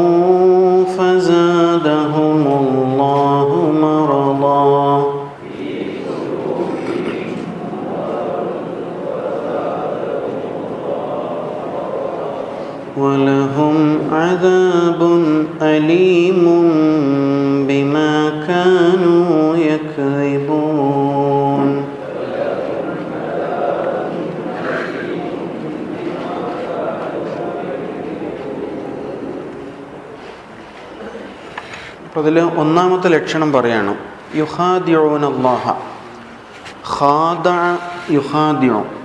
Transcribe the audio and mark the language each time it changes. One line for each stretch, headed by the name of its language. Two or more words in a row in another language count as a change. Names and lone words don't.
Arabic: فزادهم الله مرضا ولهم عذاب أليم بما كانوا يكذبون.
Malayalam: അപ്പോൾ അതിൽ ഒന്നാമത്തെ ലക്ഷണം പറയാണ്,
Arabic: يخادعون الله. خادع يخادع,